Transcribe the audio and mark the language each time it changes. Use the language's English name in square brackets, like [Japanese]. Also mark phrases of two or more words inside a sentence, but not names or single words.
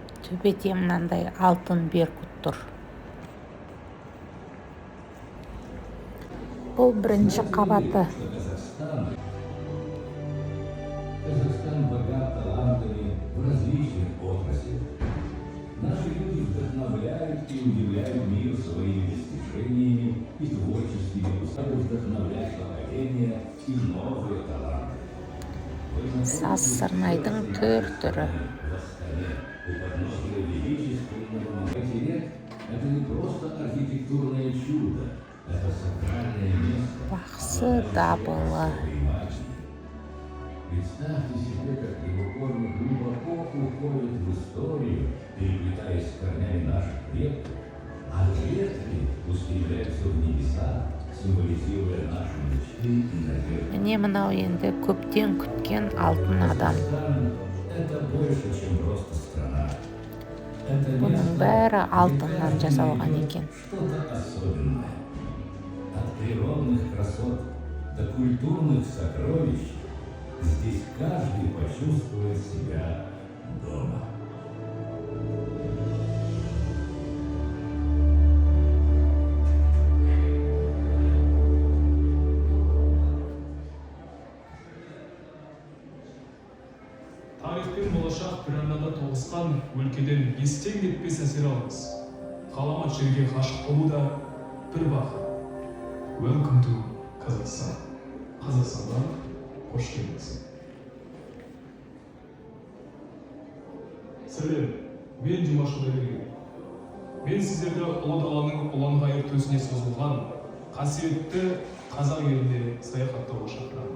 [Kazakh] төбеде мынандай алтын беркут тұр. Бұл бірінші қабаты. [Russian] Казахстан богат талантами в различных отраслях. Наши люди вдохновляют и удивляют мир своими достижениями и творческими успехами, вдохновляют поколения и новые таланты. [Kazakh] Саз сырнайдың түр-түрі. [Russian] У подножия величественного материя это не просто архитектурное чудо, это сакральное место. [Kazakh] Бақсы дабылы. [Russian] Представьте себе, как его корни глубоко уходят в историю, переплетаясь с корнями наших предков, а ветви устремляются в небеса, символизируя наши мечты и надежды. [Kazakh] Міне мынау енді көптен күткен алтын адам. [Russian] Это больше, чем просто страна. Это [Kazakh] Бұның бәрі алтыннан жасалған екен. [Russian] что-то особенное. От природных красот до культурных сокровищ здесь каждый почувствует себя дома. [Kazakh] Тарих пен болашақ бір арнада тоғысқан өлкеден естен кетпес әсер аламыз. Ғаламат жерге ғашық болу да бір бақыт. [English] Welcome to Kazakhstan. [Kazakh] Қазақстанға қош келдіңіз. Сәлем, мен Димаш Құдайберген. Мен сіздерді ұлы даланың ұлан-ғайыр төсіне созылған қасиетті қазақ еліне саяхаттауға шақырамын.